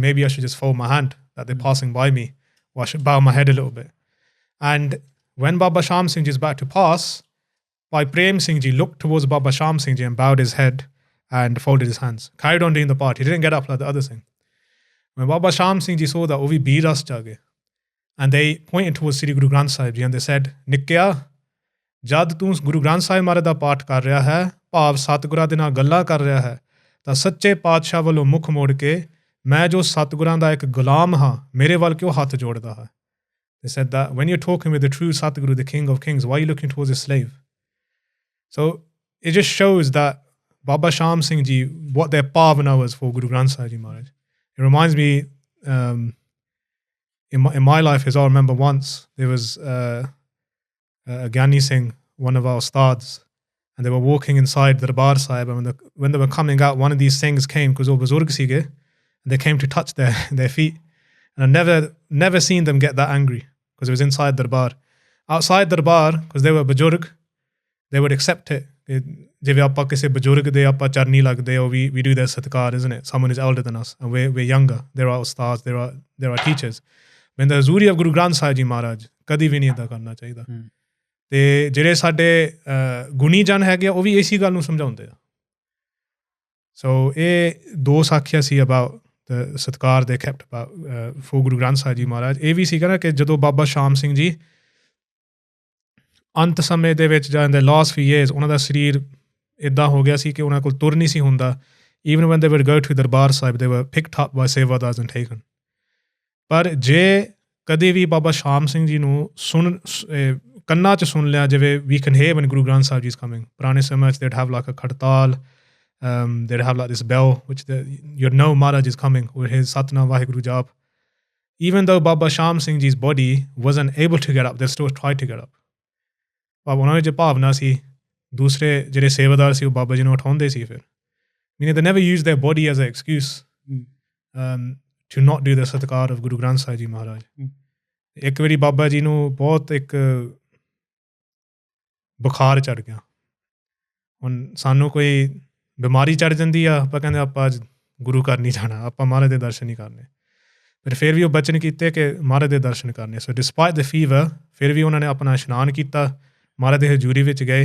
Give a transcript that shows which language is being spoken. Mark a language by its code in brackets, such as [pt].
[en] Maybe I should just fold my hand that they're passing by me, or I should bow my head a little bit. And when Baba Shaam Singh Ji is about to pass, Bhai Prem Singh Ji looked towards Baba Shaam Singh Ji and bowed his head and folded his hands. Carried on doing the part. He didn't get up like the other thing. When Baba Shaam Singh Ji saw that, [pa] Ovi Biras Jage. [en] And they pointed towards Sri Guru Granth Sahib Ji and they said, [pa] Nikkya, jad tu Guru Granth Sahib Maharaj da paat kar reha hai, ਭਾਵ ਸਤਿਗੁਰਾਂ ਦੇ ਨਾਲ ਗੱਲਾਂ ਕਰ ਰਿਹਾ ਹੈ, ਤਾਂ ਸੱਚੇ ਪਾਤਸ਼ਾਹ ਵੱਲੋਂ ਮੁੱਖ ਮੋੜ ਕੇ ਮੈਂ ਜੋ ਸਤਿਗੁਰਾਂ ਦਾ ਇੱਕ ਗੁਲਾਮ ਹਾਂ, ਮੇਰੇ ਵੱਲ ਕਿਉਂ ਹੱਥ ਜੋੜਦਾ ਹੈ? [en] They said that when you're talking with the true Satguru, the King of Kings, why are you looking towards a slave? So it just shows that Baba Shaam Singh Ji, what their pavana was for Guru Granth Sahib Ji Maharaj. It reminds me, in my life, as I remember once, there was a Gyani Singh, one of our Asthaans, and they were walking inside the Darbar Sahib, and when they were coming out, one of these things came, because they were Buzurg Sige, and they came to touch their feet. And I've never seen them get that angry, because it was inside Darbar. Outside Darbar, because they were Bujurg, they would accept it. [pa] Jive aapa kise Bujurg de aapa charni lagde ho, [en] we do their satkar, isn't it? Someone is elder than us, and we're younger. There are Ustads, there are teachers. When the Huzuri of Guru Granth Sahib Ji Maharaj, [pa] kadi vi nahi eda karna chahiਦਾ. ਤੇ ਜਿਹੜੇ ਸਾਡੇ ਗੁਣੀ ਜਨ ਹੈਗੇ ਆ, ਉਹ ਵੀ ਇਸੀ ਗੱਲ ਨੂੰ ਸਮਝਾਉਂਦੇ ਆ. ਸੋ ਇਹ ਦੋ ਸਾਖੀਆਂ ਸੀ [en] about the [pa] ਸਤਕਾਰ ਦੇ [en] kept about for [pa] Guru Granth Sahib ji ਮਹਾਰਾਜ. ਇਹ ਵੀ ਸੀਗਾ ਨਾ ਕਿ ਜਦੋਂ ਬਾਬਾ ਸ਼ਾਮ ਸਿੰਘ ਜੀ ਅੰਤ ਸਮੇਂ ਦੇ ਵਿੱਚ ਜਾਂ [en] in the last few years [pa] ਉਹਨਾਂ ਦਾ ਸਰੀਰ ਇੱਦਾਂ ਹੋ ਗਿਆ ਸੀ ਕਿ ਉਹਨਾਂ ਕੋਲ ਤੁਰ ਨਹੀਂ ਸੀ ਹੁੰਦਾ. [en] Even when they would go to Darbar Sahib, they were picked up by Sevadas and taken. [pa] ਪਰ ਜੇ ਕਦੇ ਵੀ ਬਾਬਾ ਸ਼ਾਮ ਸਿੰਘ ਜੀ ਨੂੰ ਕੰਨਾਂ 'ਚ ਸੁਣ ਲਿਆ ਜਿਵੇਂ [en] we can hear when Guru Granth Sahib Ji is coming. [pa] ਪੁਰਾਣੇ ਸਮੇਂ 'ਚ [en] they'd have like a khartal, they'd have like this bell which you'd know Maharaj is coming with his Satnam Vaheguru Jap. Even though Baba Shaam Singh Ji's body wasn't able to get up, they still tried to get up. [pa] ਪਰ ਉਹਨਾਂ ਵਿੱਚ ਭਾਵਨਾ ਸੀ, ਦੂਸਰੇ ਜਿਹੜੇ ਸੇਵਾਦਾਰ ਸੀ ਉਹ ਬਾਬਾ ਜੀ ਨੂੰ ਉਠਾਉਂਦੇ ਸੀ ਫਿਰ। [en] Meaning they never used their body as an excuse to not do the satkar of Guru Granth Sahib Ji Maharaj. [pa] ਇੱਕ ਵਾਰੀ ਬਾਬਾ ਜੀ ਨੂੰ ਬਹੁਤ ਇੱਕ ਬੁਖਾਰ ਚੜ੍ਹ ਗਿਆ। ਹੁਣ ਸਾਨੂੰ ਕੋਈ ਬਿਮਾਰੀ ਚੜ੍ਹ ਜਾਂਦੀ ਆ, ਆਪਾਂ ਕਹਿੰਦੇ ਆਪਾਂ ਅੱਜ ਗੁਰੂ ਘਰ ਨਹੀਂ ਜਾਣਾ, ਆਪਾਂ ਮਹਾਰਾਜ ਦੇ ਦਰਸ਼ਨ ਨਹੀਂ ਕਰਨੇ। ਪਰ ਫਿਰ ਵੀ ਉਹ ਬਚਨ ਕੀਤੇ ਕਿ ਮਹਾਰਾਜ ਦੇ ਦਰਸ਼ਨ ਕਰਨੇ। [en] so despite the fever, [pa] ਫਿਰ ਵੀ ਉਹਨਾਂ ਨੇ ਆਪਣਾ ਇਸ਼ਨਾਨ ਕੀਤਾ, ਮਹਾਰਾਜ ਦੇ ਹਜ਼ੂਰੀ ਵਿੱਚ ਗਏ।